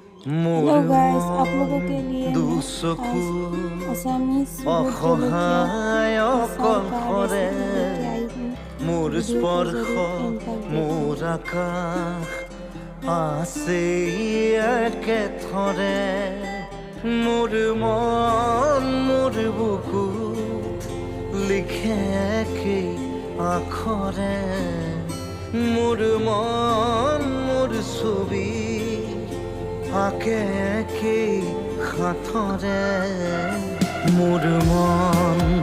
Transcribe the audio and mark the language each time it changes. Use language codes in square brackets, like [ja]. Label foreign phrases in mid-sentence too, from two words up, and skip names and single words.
[en] hello guys, [hi] आप लोगों के लिए मैं [as] দুচকু [hi] आज असामीज भूत [as] অসহায় [hi] जलकिया आचार का [as] অকলশৰে [hi] रेसिपी लेके आई हूँ। [as] মোৰ [hi] वीडियो को [as] স্পৰ্শ [hi] जरूर एंड तक [as] মোৰ [hi] देखना। [as] আকাশ আছে একেথৰে মোৰ মন মোৰ বুকুত লিখে একেই আখৰে মোৰ মন মোৰ ছবি আঁকে একেই হাতৰে মোৰ মন